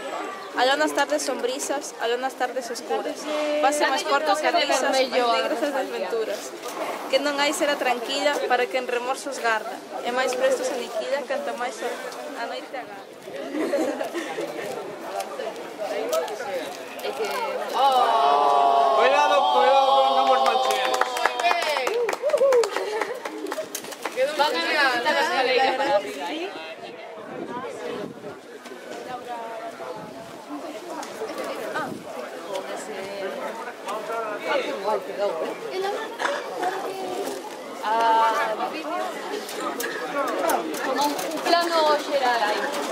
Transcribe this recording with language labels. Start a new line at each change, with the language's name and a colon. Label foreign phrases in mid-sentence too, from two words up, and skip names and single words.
Galician: Allá nas tardes sombrizas, allá nas tardes escuras, fanse máis cortas as risas, máis negras as desventuras. Que non hai será tranquila para que en remorsos garda, e máis presto se liquida canto máis a noite agarda.
Spanish: Cuidado, cuidado con ambos mancheros. Quedó Van a necesitar las escaleras para arriba, como un plano
Galician: xeral aí.